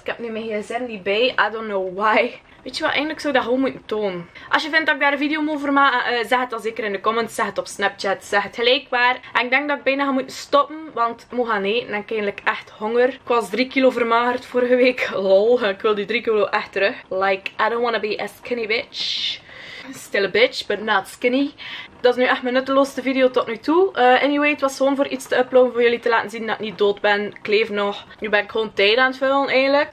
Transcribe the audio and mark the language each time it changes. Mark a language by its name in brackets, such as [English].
[Dutch] Ik heb nu mijn gsm niet bij. [English] I don't know why. [Dutch] Weet je wat, eigenlijk zou ik dat gewoon moeten tonen. Als je vindt dat ik daar een video over maak, zeg het dan zeker in de comments. Zeg het op Snapchat. Zeg het gelijk waar. En ik denk dat ik bijna ga moeten stoppen, want ik moet gaan eten. En ik heb eigenlijk echt honger. Ik was 3 kilo vermagerd vorige week. Lol, ik wil die 3 kilo echt terug. [English] Like, I don't wanna be a skinny bitch. Still a bitch, but not skinny. [Dutch] Dat is nu echt mijn nutteloosste video tot nu toe. Anyway, het was gewoon voor iets te uploaden. Voor jullie te laten zien dat ik niet dood ben. Ik leef nog. Nu ben ik gewoon tijd aan het vullen eigenlijk.